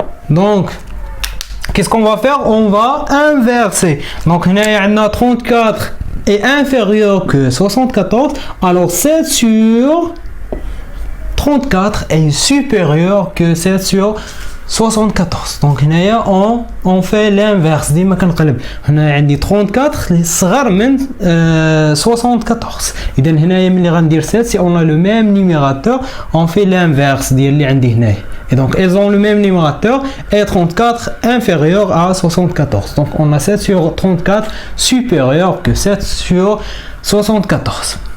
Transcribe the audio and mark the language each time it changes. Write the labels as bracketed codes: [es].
[fr] Donc qu'est-ce qu'on va faire? On va inverser. Donc on a 34 est inférieur que 74, alors 7 sur 34 est supérieur que 7 sur 74. Donc on fait l'inverse. [ar] ديما كنقلب هنا عندي 34 اللي صغر من 74. اذا هنايا ملي غندير [fr] 7 si on a le même numérateur, on fait l'inverse [ar] ديال اللي عندي هنايا. [fr] Et donc elles ont le même numérateur et 34 inférieur à 74. Donc on a 7 sur 34 supérieur que 7 sur 74.